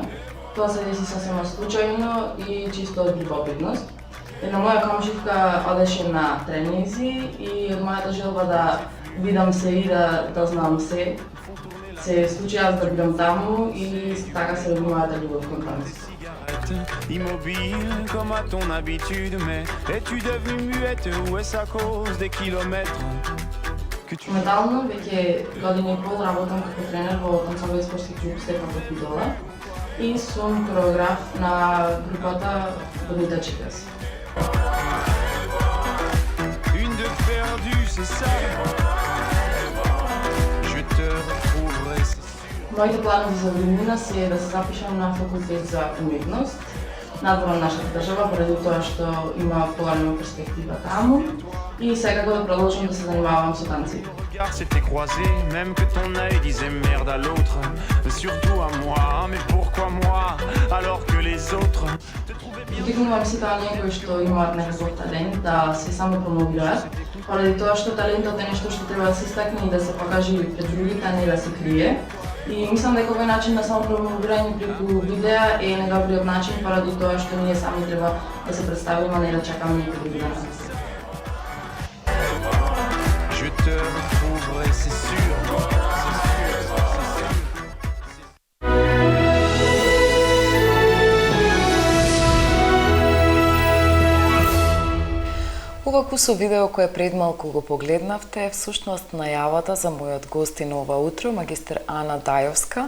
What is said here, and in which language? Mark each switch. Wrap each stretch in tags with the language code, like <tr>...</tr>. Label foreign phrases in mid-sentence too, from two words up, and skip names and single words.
<mk>Тоа се деси сосема случајно и чисто од љубопитност. Една моја комшивка одеше на тренизи и од мојата желба да видам се и да знам се случи аз да бидам таму и така се роди мојата љубов кон танците.</mk> <fr>Immobile comme à ton habitude, mais es-tu devenue muette ou est-ce à cause des kilomètres que tu...</fr> <mk>Моментално веќе година и пол работам како тренер во танцовиот спортски клуб Стефан Попидола и сум хореограф на групата Bonita Chicas.</mk> <fr>Une de perdue, c'est ça. Je te retrouverai.</fr> <mk>Моите планови за година се да се запишам на факултет за уметност надвор на нашата држава, поради тоа што има поголема перспектива таму и секако да продолжам да се занимавам со танци.</mk> <fr>Regarde s'était croisé, même que ton œil disait merde à l'autre, surtout à moi, mais pourquoi moi, alors que les autres</fr> <mk>Втикнувам сите оние кои што имаат некаков талент да се само промовираат, поради тоа што талентот е нешто што треба да се истакне и да се покаже пред другите, а не да се крие. И мислам дека овој начин на самопромовирање преку видеа е најдобриот начин поради тоа што ние сами треба да се представиме, а не да чакаме некој други да нас.</mk> <fr>je te retrouverai, c'est sûr.</fr> <mk>Ова кусо видео кое пред малку го погледнавте е всушност најавата за мојот гостин ова утро, магистер Ана Дајовска.</mk>